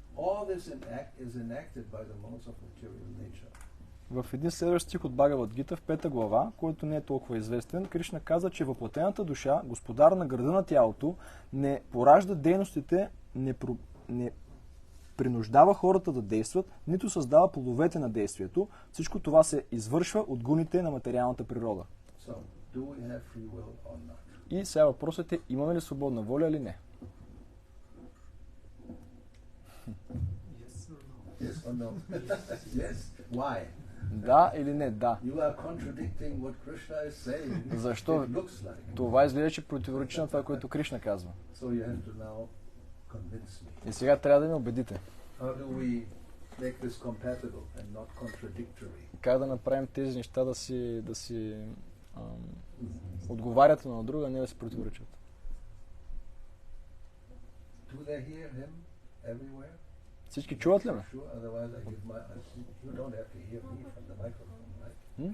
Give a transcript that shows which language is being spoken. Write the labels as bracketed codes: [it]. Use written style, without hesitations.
[en] All this is enacted by the modes of material nature. [bg] В един следващ стих от Бхагавад Гита, в 5 глава, който не е толкова известен, Кришна каза, че въплатената душа, господар на града на тялото, не поражда дейностите, не принуждава хората да действат, нито създава плодовете на действието. Всичко това се извършва от гуните на материалната природа. [en] So, do we have free will or not? [bg] И сега въпросът е, имаме ли свободна воля или не? [en] Yes or no? Yes. Why? [bg] Да или не? Да. [en] You are contradicting what Krishna is saying. [bg] Защо? [en] It looks like. [bg] Това изглежда, че противоречи на това, което Кришна казва. [en] So you have to now convince me. [bg] И сега трябва да ме убедите. [en] How do we make this compatible and not contradictory? [bg] Как да направим тези неща да си отговарят на друга, а не да се противоречат? [en] Do they hear him everywhere? [bg] Всички чуват ли ме? [en] Sure, otherwise I give my... You don't have to hear me from the microphone, right?